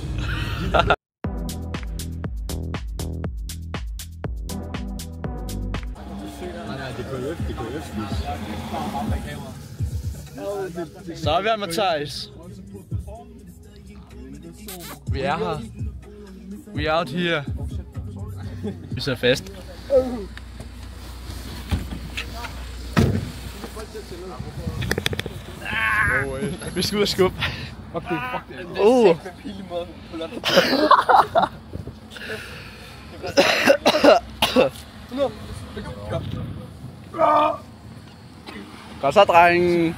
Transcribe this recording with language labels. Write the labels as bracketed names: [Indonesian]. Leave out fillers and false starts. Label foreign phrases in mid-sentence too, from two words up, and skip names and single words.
[Danish] Så er vi her, Matthijs. Vi er her. [English] We out here. [Danish] Vi sidder fast. Vi skal ud og skubbe. Fuck det. Godt så, drengen.